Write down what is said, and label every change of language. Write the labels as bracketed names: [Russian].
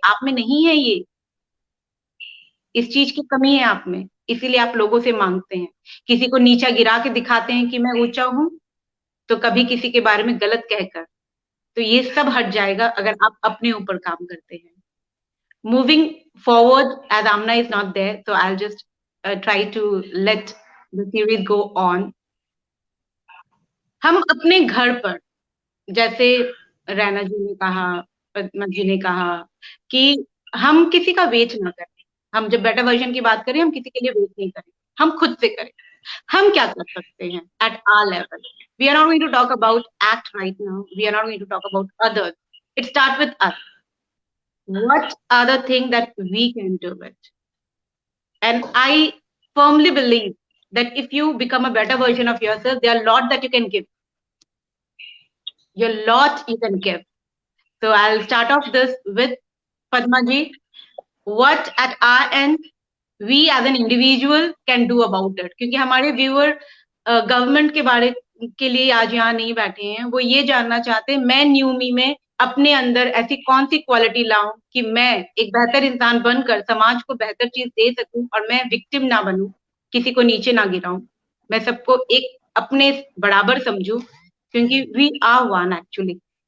[Hindi] आप में नहीं है ये, इस चीज की कमी है आप में, इसीलिए आप लोगों से मांगते हैं। किसी को नीचा गिरा के दिखाते हैं कि मैं ऊंचा हूं, तो कभी किसी के बारे में गलत कहकर। तो ये सब हट जाएगा अगर आप अपने ऊपर काम करते हैं। [English] Moving forward, as Aamna is not there, so I'll just try to let the series go on. [Hindi] हम अपने घर पर, जैसे रैना जी ने कहा, पद्मा जी ने कहा कि हम किसी का वेट ना करें। हम जब बेटर वर्जन की बात करें, हम किसी के लिए वेट नहीं करें, हम खुद से करें। हम क्या कर सकते हैं [English] At our level? We are not going to talk about act right now. We are not going to talk about others. It starts with us. What are the things that we can do it? And I firmly believe that if you become a better version of yourself, there are a lot that you can give. A lot you can give. So I'll start off this with Padma ji. What at our end we as an individual can do about it? [Hindi] क्योंकि हमारे viewer government के बारे के लिए आज यहाँ नहीं बैठे हैं, वो ये जानना चाहते हैं मैं न्यू मी में अपने अंदर ऐसी कौन सी क्वालिटी लाऊं कि मैं एक बेहतर इंसान बनकर समाज को बेहतर चीज दे सकूं और मैं विक्टिम ना बनूं, किसी को नीचे ना गिराऊं, मैं सबको एक अपने बराबर समझूं, क्योंकि [English] We are one actually.